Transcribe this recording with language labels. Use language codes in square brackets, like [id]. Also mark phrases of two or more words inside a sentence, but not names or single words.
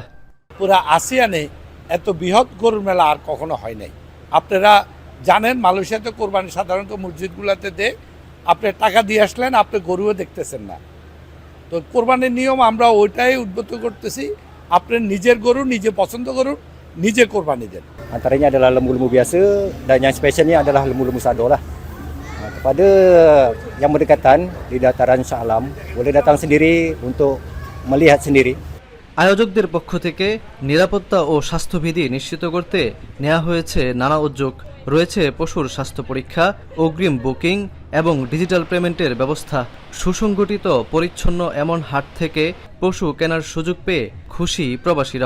[bn] পুরা আসিয়ানে এত বৃহৎ গরুর মেলা আর কখনো হয় নাই। আপনারা জানেন মালয়েশিয়াতে কোরবানি সাধারণত মসজিদগুলোতে দেয়, আপনি টাকা দিয়ে আসলেন, আপনি গরুও দেখতেছেন না। তো কোরবানির নিয়ম আমরা ওইটাই উদ্বুদ্ধ করতেছি, আপনার নিজের গরু নিজে পছন্দ করুন, নিজে কোরবানি দেন। [ms] Antaranya adalah lembu-lembu biasa dan yang spesialnya adalah lembu-lembu sado lah. Kepada yang berdekatan di dataran Shah Alam boleh datang sendiri untuk melihat sendiri. [bn] আয়োজকদের পক্ষ থেকে নিরাপত্তা ও স্বাস্থ্যবিধি নিশ্চিত করতে নেওয়া হয়েছে নানা উদ্যোগ। রয়েছে পশুর স্বাস্থ্য পরীক্ষা, অগ্রিম বুকিং এবং ডিজিটাল পেমেন্টের ব্যবস্থা। সুসংগঠিত পরিচ্ছন্ন এমন হাট থেকে পশু কেনার সুযোগ পেয়ে খুশি প্রবাসীরাও।